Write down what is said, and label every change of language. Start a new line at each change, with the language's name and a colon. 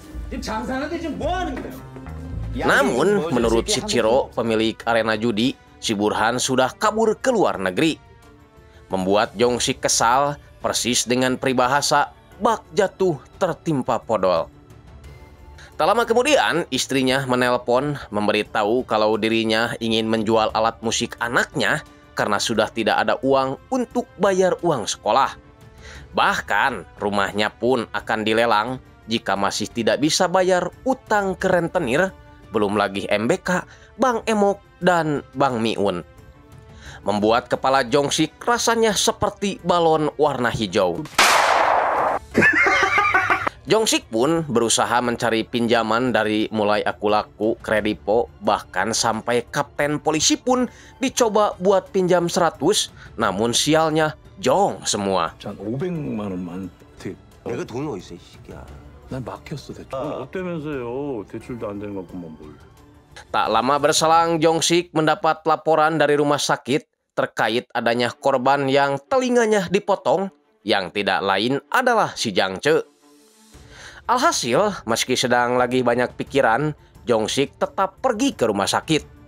Korean: 지금 장사하는데 지금 뭐 하는 거야?
Indonesian: Namun, menurut si Ciro, pemilik arena judi, si Burhan sudah kabur ke luar negeri. Membuat Jong Sik kesal, persis dengan peribahasa bak jatuh tertimpa podol. Tak lama kemudian, istrinya menelpon memberitahu kalau dirinya ingin menjual alat musik anaknya karena sudah tidak ada uang untuk bayar uang sekolah. Bahkan rumahnya pun akan dilelang jika masih tidak bisa bayar utang ke rentenir, belum lagi MBK, Bank Emok, dan Bank Miun. Membuat kepala Jong Sik rasanya seperti balon warna hijau. Jong Sik pun berusaha mencari pinjaman dari mulai aku laku, kredipo, bahkan sampai kapten polisi pun dicoba buat pinjam 100, namun sialnya jong semua.
Korean: 한 500만 원만 내가 돈이 어딨어 이 새끼야. 난 막혔어 대출. 어때면서요? 대출도 안 되는 것뿐만 뭘.
Indonesian: Tak lama berselang, Jong Sik mendapat laporan dari rumah sakit terkait adanya korban yang telinganya dipotong, yang tidak lain adalah si Jang Ce. Alhasil, meski sedang lagi banyak pikiran, Jong Sik tetap pergi ke rumah sakit.